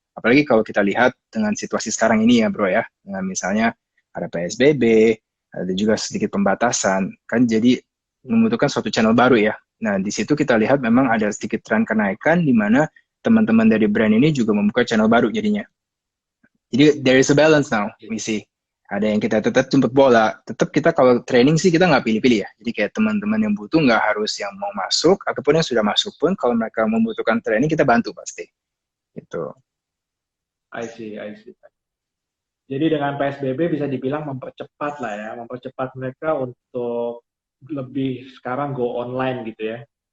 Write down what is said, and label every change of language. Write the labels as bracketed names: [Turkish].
[Indonesian] Apalagi kalau kita lihat dengan situasi sekarang ini ya bro ya, dengan misalnya ada PSBB, ada juga sedikit pembatasan, kan jadi membutuhkan suatu channel baru ya. Nah di situ kita lihat memang ada sedikit tren kenaikan di mana teman-teman dari brand ini juga membuka channel baru jadinya. [English] Jadi there is a balance now, we see. [Indonesian] Ada yang kita tetap jemput bola, tetap kita kalau training sih kita nggak pilih-pilih ya. Jadi kayak teman-teman yang butuh nggak harus yang mau masuk, ataupun yang sudah masuk pun kalau mereka membutuhkan training kita bantu pasti. Gitu. [English] I see, I see. [Indonesian] Jadi dengan PSBB bisa dibilang mempercepat lah ya, mempercepat mereka untuk lebih sekarang go online gitu ya.